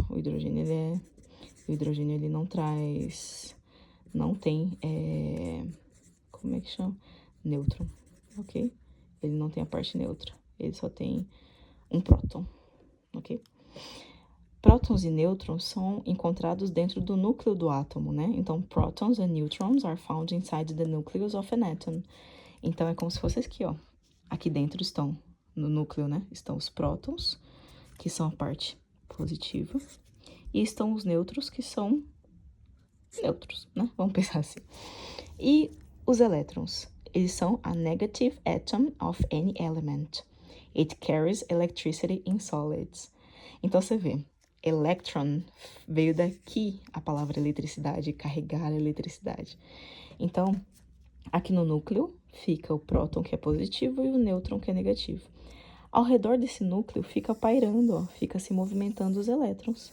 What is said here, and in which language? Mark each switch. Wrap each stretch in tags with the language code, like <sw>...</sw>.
<pt>O hidrogênio ele não traz, não tem, como é que chama? Nêutron, ok? Ele não tem a parte neutra. Ele só tem um próton, ok? Prótons e nêutrons são encontrados dentro do núcleo do átomo, né?</pt> <en>Então, protons and neutrons are found inside the nucleus of an atom.</en> <pt>Então, é como se fosse aqui, ó. Aqui dentro estão, no núcleo, né? Estão os prótons, que são a parte positiva, e estão os nêutrons, que são neutros, né? Vamos pensar assim. E os elétrons, eles são a</pt> <en>negative atom of any element. It carries electricity in solids.</en> <pt>Então, você vê, electron veio daqui a palavra eletricidade, carregar eletricidade. Então, aqui no núcleo fica o próton, que é positivo, e o nêutron, que é negativo. Ao redor desse núcleo fica pairando, ó, fica se movimentando os elétrons.</pt>